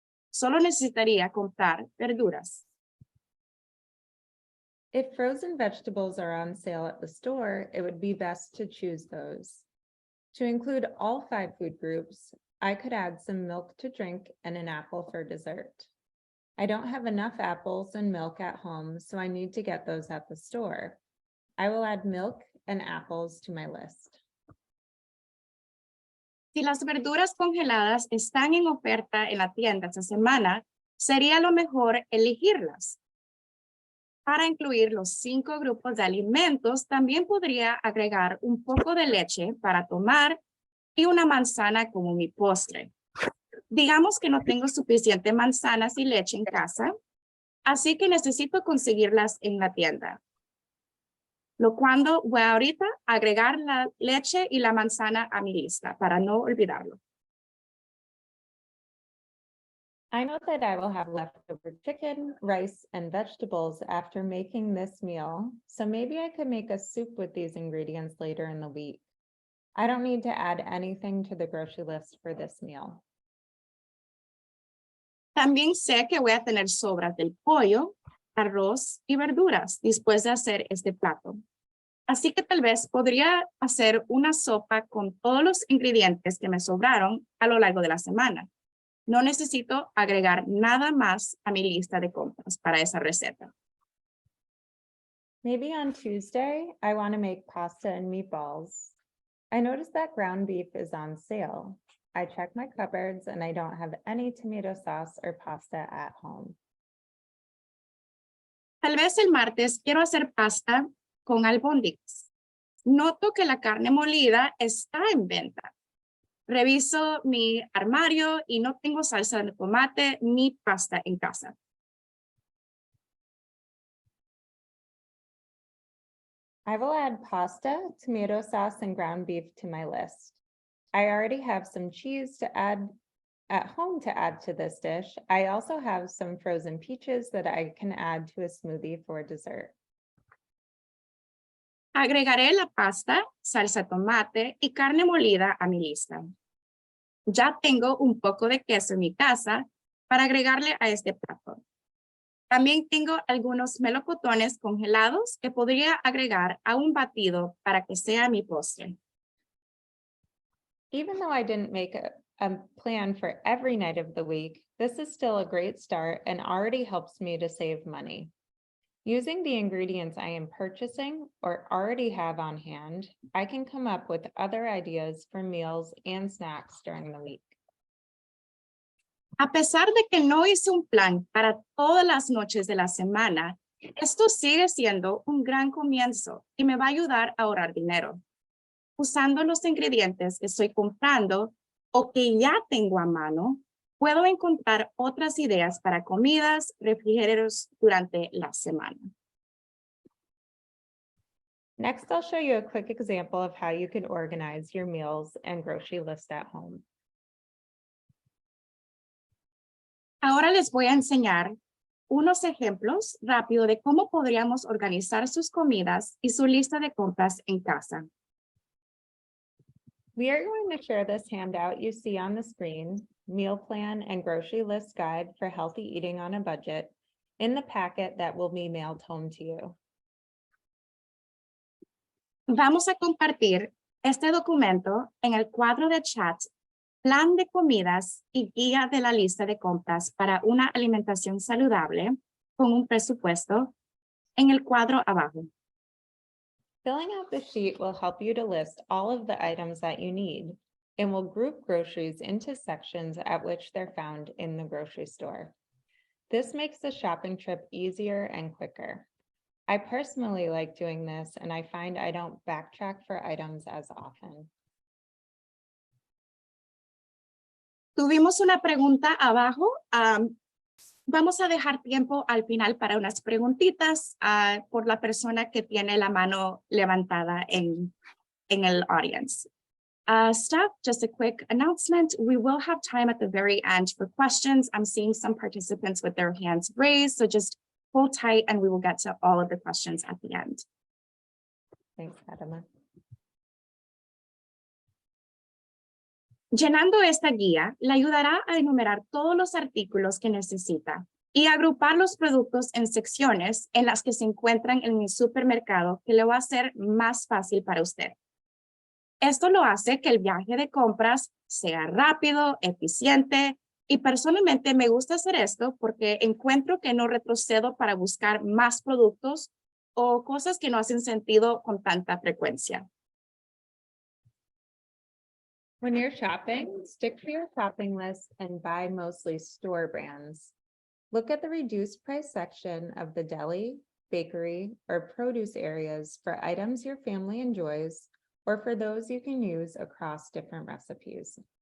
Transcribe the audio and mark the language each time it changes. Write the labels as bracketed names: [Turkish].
[Spanish] Solo necesitaría comprar verduras. [English] If frozen vegetables are on sale at the store, it would be best to choose those. To include all 5 food groups, I could add some milk to drink and an apple for dessert. I don't have enough apples and milk at home, so I need to get those at the store. I will add milk and apples to my list. [Spanish] Si las verduras congeladas están en oferta en la tienda esta semana, sería lo mejor elegirlas. Para incluir los 5 grupos de alimentos, también podría agregar un poco de leche para tomar y una manzana como mi postre. Digamos que no tengo suficiente manzanas y leche en casa, así que necesito conseguirlas en la tienda. Lo cuando voy ahorita a agregar la leche y la manzana a mi lista para no olvidarlo. [English] I know that I will have leftover chicken, rice, and vegetables after making this meal, so maybe I could make a soup with these ingredients later in the week. I don't need to add anything to the grocery list for this meal. [Spanish] También sé que voy a tener sobras del pollo, arroz y verduras después de hacer este plato. Así que tal vez podría hacer una sopa con todos los ingredientes que me sobraron a lo largo de la semana. No necesito agregar nada más a mi lista de compras para esa receta. [English] Maybe on Tuesday, I want to make pasta and meatballs. I noticed that ground beef is on sale. I checked my cupboards and I don't have any tomato sauce or pasta at home. [Spanish] Tal vez el martes quiero hacer pasta con albóndigas. Noto que la carne molida está en venta. Reviso mi armario y no tengo salsa de tomate ni pasta en casa. [English] I will add pasta, tomato sauce, and ground beef to my list. I already have some cheese to add at home to add to this dish, I also have some frozen peaches that I can add to a smoothie for dessert. [Spanish] Agregaré la pasta, salsa de tomate y carne molida a mi lista. Ya tengo un poco de queso en mi casa para agregarle a este plato. También tengo algunos melocotones congelados que podría agregar a un batido para que sea mi postre. [English] Even though I didn't make a plan for every night of the week, this is still a great start and already helps me to save money. Using the ingredients I am purchasing or already have on hand, I can come up with other ideas for meals and snacks during the week. [Spanish] A pesar de que no hice un plan para todas las noches de la semana, esto sigue siendo un gran comienzo y me va a ayudar a ahorrar dinero. Usando los ingredientes que estoy comprando o que ya tengo a mano, puedo encontrar otras ideas para comidas, refrigerios durante la semana. [English] Next, I'll show you a quick example of how you can organize your meals and grocery list at home. [Spanish] Ahora les voy a enseñar unos ejemplos rápido de cómo podríamos organizar sus comidas y su lista de compras en casa. [English] We are going to share this handout you see on the screen, Meal Plan and Grocery List Guide for Healthy Eating on a Budget, in the packet that will be mailed home to you. [Spanish] Vamos a compartir este documento en el cuadro de chat, plan de comidas y guía de la lista de compras para una alimentación saludable con un presupuesto en el cuadro abajo. [English] Filling out the sheet will help you to list all of the items that you need and will group groceries into sections at which they're found in the grocery store. This makes the shopping trip easier and quicker. I personally like doing this, and I find I don't backtrack for items as often. [Spanish] Tuvimos una pregunta abajo. Vamos a dejar tiempo al final para unas preguntitas por la persona que tiene la mano levantada en el audience. [English] Staff, just a quick announcement. We will have time at the very end for questions. I'm seeing some participants with their hands raised, so just hold tight and we will get to all of the questions at the end. Thanks, Fatima. [Spanish] Llenando esta guía le ayudará a enumerar todos los artículos que necesita y agrupar los productos en secciones en las que se encuentran en el supermercado, que le va a hacer más fácil para usted. Esto lo hace que el viaje de compras sea rápido, eficiente, y personalmente me gusta hacer esto porque encuentro que no retrocedo para buscar más productos o cosas que no hacen sentido con tanta frecuencia. [English] When you're shopping, stick to your shopping list and buy mostly store brands. Look at the reduced price section of the deli, bakery, or produce areas for items your family enjoys or for those you can use across different recipes.